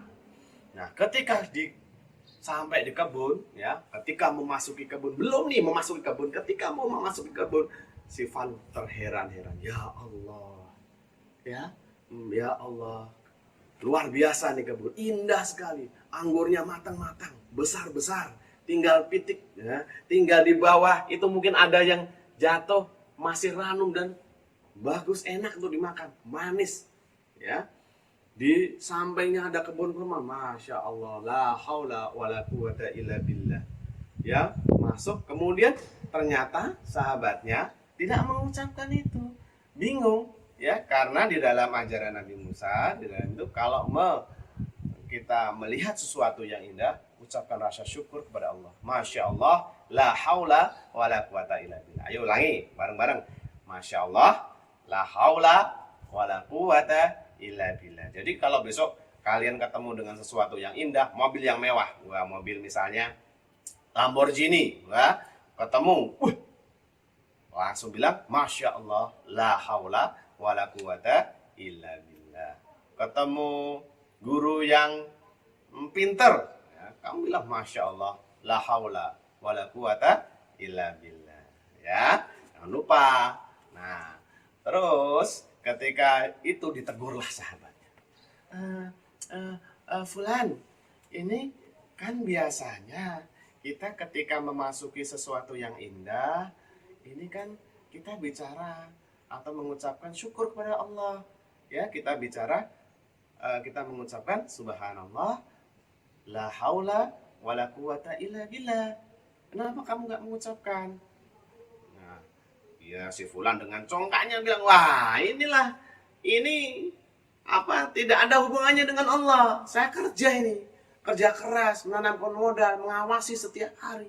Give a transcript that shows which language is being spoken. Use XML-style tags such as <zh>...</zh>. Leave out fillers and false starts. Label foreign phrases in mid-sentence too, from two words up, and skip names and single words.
<id>Nah, ketika sampai di kebun, ya, ketika memasuki kebun, belum nih memasuki kebun, ketika mau memasuki kebun, si Falun terheran-heran,</id> <ar>يا الله، يا الله,</ar> <id>luar biasa nih kebun, indah sekali, anggurnya matang-matang, besar-besar, tinggal pitik, ya, tinggal di bawah itu mungkin ada yang jatuh masih ranum dan bagus, enak untuk dimakan, manis, ya. Di sampingnya ada kebun kurma,</id> <ar>ما شاء الله, لا حول ولا قوة إلا بالله.</ar> <id>Ya, masuk, kemudian ternyata sahabatnya tidak mengucapkan itu, bingung, ya, karena di dalam ajaran Nabi Musa, di dalam itu kalau kita melihat sesuatu yang indah, ucapkan rasa syukur kepada Allah.</id> <ar>ما شاء الله, لا حول ولا قوة إلا بالله.</ar> <id>Ayo ulangi bareng-bareng.</id> <ar>ما شاء الله, لا حول ولا قوة إلا بالله.</ar> <id>Jadi kalau besok kalian ketemu dengan sesuatu yang indah, mobil yang mewah, mobil misalnya Lamborghini, ketemu, langsung bilang</id> <ar>ما شاء الله, لا حول ولا قوة إلا بالله.</ar> <id>Ketemu guru yang pinter, ya, kamu bilang</id> <ar>ما شاء الله, لا حول ولا قوة إلا بالله.</ar> <id>Ya, jangan lupa. Nah, terus ketika itu ditegurlah sahabatnya. Fulan, ini kan biasanya kita ketika memasuki sesuatu yang indah, ini kan kita bicara atau mengucapkan syukur kepada Allah. Ya, kita bicara, kita mengucapkan</id> <ar>سبحان الله، لا حول ولا قوة إلا بالله.</ar> <id>Kenapa kamu nggak mengucapkan? Ya, si Fulan dengan congkaknya bilang, wah inilah, ini apa, tidak ada hubungannya dengan Allah. Saya kerja ini, kerja keras, menanamkan modal, mengawasi setiap hari.</id>